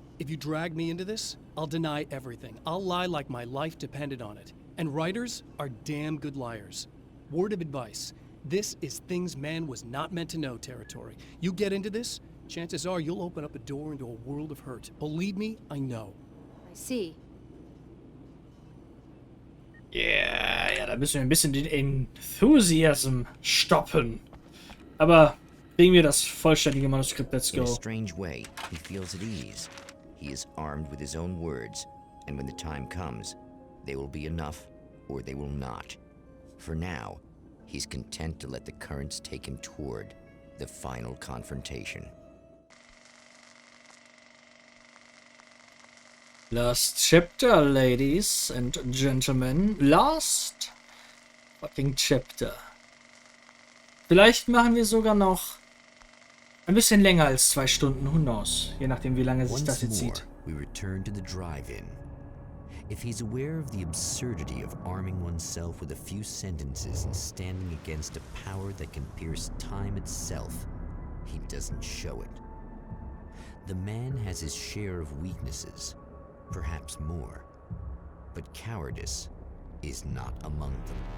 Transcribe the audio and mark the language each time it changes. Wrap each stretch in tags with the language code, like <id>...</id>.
<en>If you drag me into this, I'll deny everything. I'll lie like my life depended on it. And writers are damn good liars. Word of advice. This is things man was not meant to know territory. You get into this, chances are you'll open up a door into a world of hurt. Believe me, I know. I see.</en> <de>Ja, da müssen wir ein bisschen den Enthusiasm stoppen. Aber Kriegen wir das vollständige Manuskript.</de> <en>Let's In a go. strange way, he feels at ease. He is armed with his own words, and when the time comes, they will be enough or they will not. For now, he's content to let the currents take him toward the final confrontation. Last chapter, ladies and gentlemen. Last fucking chapter.</en> <de>Vielleicht machen wir sogar noch ein bisschen länger als 2 Stunden,</de> <en>who knows.</en> <de>Je nachdem, wie lange sich das jetzt zieht.</de> <en>We return to the drive-in. If he's aware of the absurdity of arming oneself with a few sentences and standing against a power that can pierce time itself, he doesn't show it. The man has his share of weaknesses, perhaps more, but cowardice is not among them.</en>